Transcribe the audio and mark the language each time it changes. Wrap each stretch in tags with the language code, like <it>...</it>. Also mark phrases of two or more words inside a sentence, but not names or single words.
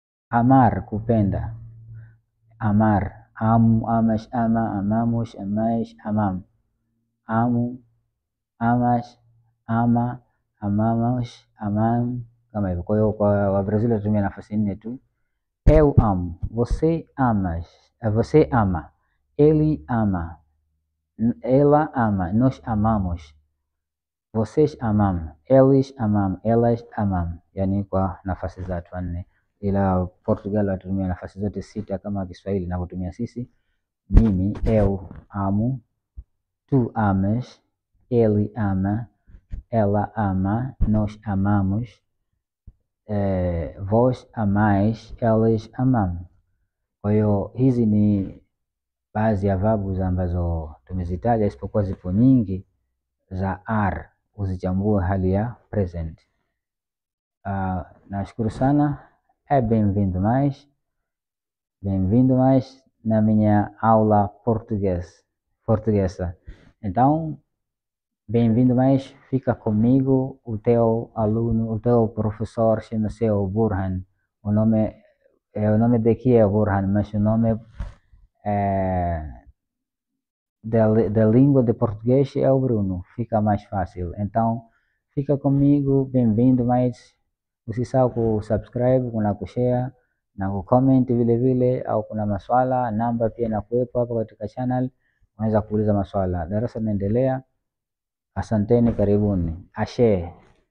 <sw>Amar, kupenda.</sw> <pt>Amar, amu, amash, ama, amamush, amaish, amam. Amu, amash, ama, amamush, amam,</pt> <sw>kama hivyo. Kwa hiyo kwa Wabrazili wanatumia nafasi nne tu.</sw> <pt>Eu amo, você amas, você ama, ele ama, ela ama, nós amamos, vocês amam, eles amam, elas amam,</pt> <sw>yani kwa nafasi za watu wanne. Ila Portugal wanatumia nafasi zote sita kama Kiswahili inavyotumia sisi. Mimi,</sw> <pt>eu amo, tu amas, ele ama, ela ama, nós amamos, vós amais, elas amam.</pt> <sw>Kwa hiyo hizi ni baadhi ya verbs ambazo tumezitaja, isipokuwa zipo nyingi za are, uzichambue hali ya present. Nashukuru sana.</sw> <pt>Bem-vindo mais na minha aula portuguesa. Então, bem-vindo mais, fica comigo, o teu aluno, o teu professor chama-se Burhan. O nome daqui é Burhan, mas o nome da língua de português é o Bruno, fica mais fácil. Então, fica comigo, bem-vindo mais.</pt> <sw>Usisahau kusubscribe, kuna kushare na kucomment vile vile, au kuna maswala, namba pia inakuwepo hapa katika channel, unaweza kuuliza maswala. Darasa linaendelea. Asanteni, karibuni. Ashe.</sw>